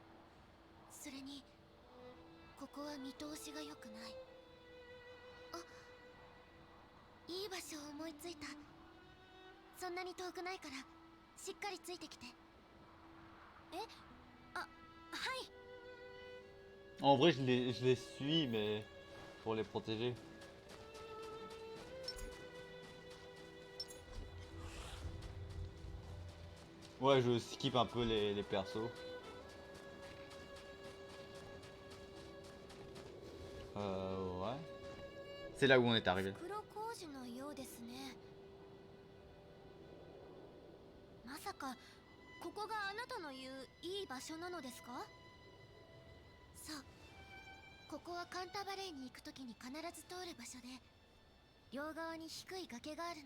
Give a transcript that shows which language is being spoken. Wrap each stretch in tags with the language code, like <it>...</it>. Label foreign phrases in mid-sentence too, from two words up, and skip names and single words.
<ja>それにここは見通しが良くない。あ、いい場所を思いついた。そんなに遠くないからしっかりついてきて。え、あ、はい。</ja> <fr>En vrai, je les suis, mais pour les protéger. Ouais, je skip un peu les persos. Ouais. C'est là où on est arrivé.</fr> <ja>袋小路のようですね。まさかここがあなたの言ういい場所なのですか？ここはカンタバレーに行くときに必ず通る場所で、両側に低い崖があるの。</ja>